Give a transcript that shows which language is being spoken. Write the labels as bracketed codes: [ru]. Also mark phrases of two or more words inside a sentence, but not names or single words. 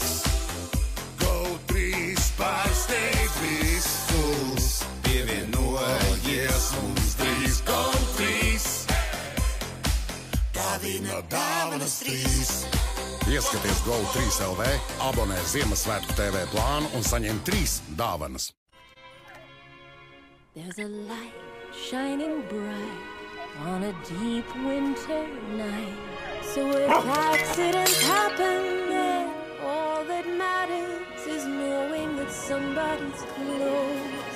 [lv] GO3 pārsteidz visus. Pievienojies mums 3 GO3. Dāvina dāvanas 3. Ieskaties GO3 LV, abonē Ziemassvētku TV plānu un saņem 3 dāvanas. [en] There's a light shining bright on a deep winter night. So if accidents happen, then all that matters is knowing that somebody's close.